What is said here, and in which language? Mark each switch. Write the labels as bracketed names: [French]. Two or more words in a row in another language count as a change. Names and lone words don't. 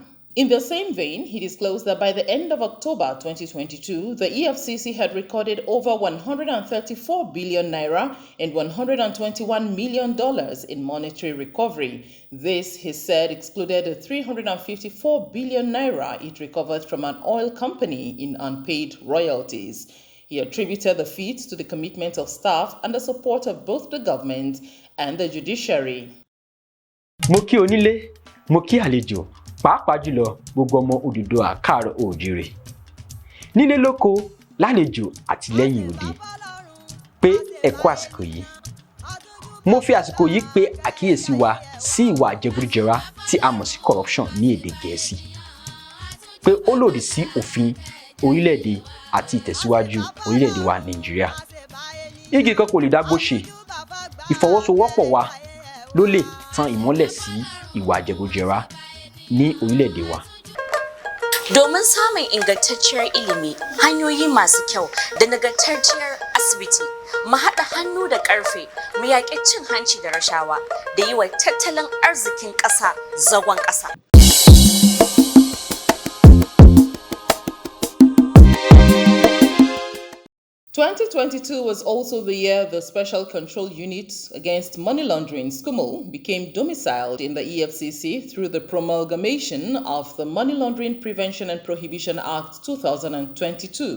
[English] In the same vein, he disclosed that by the end of October 2022, the EFCC had recorded over 134 billion naira and $121 million in monetary recovery. This, he said, excluded the 354 billion naira it recovered from an oil company in unpaid royalties. He attributed the feat to the commitment of staff and the support of both the government and the judiciary. [Yoruba] Mo kí onílé, mo kí àlejò. Pàápàá jùlọ gbogbo ọmọ Odùduwà káàárọ̀ oòjíire nílé lóko lálejò àti lẹ́yìn òde pé ẹ kú àsìkò yìí. Mo fi àsìkò yìí pé àkíyèsí wa sí ìwà àjẹgúdújẹrá tí a mọ̀ sí corruption ní èdè Gẹ̀ẹ́sì pé ó lòdì sí òfin orílẹ̀-èdè àti ìtẹ̀síwájú orílẹ̀-èdè wa Nàìjíríà. Igi kan kò lè dágbó ṣe. Ìfọwọ́sowọ́pọ̀ wa ló lè tan ìmọ́lẹ̀ sí ìwà àjẹgúdújẹrá ní orílẹ̀-èdè wa. [Hausa] Domin samun ingantacciyar ilimi, hanyoyi masu kyau da nagartacciyar asibiti, mu haɗa hannu da ƙarfe, mu yaƙi cin hanci da rashawa da yi wa tattalin arzikin ƙasa zagon ƙasa. [English] 2022 was also the year the Special Control Unit against Money Laundering, SCUML, became domiciled in the EFCC through the promulgation of the Money Laundering Prevention and Prohibition Act 2022.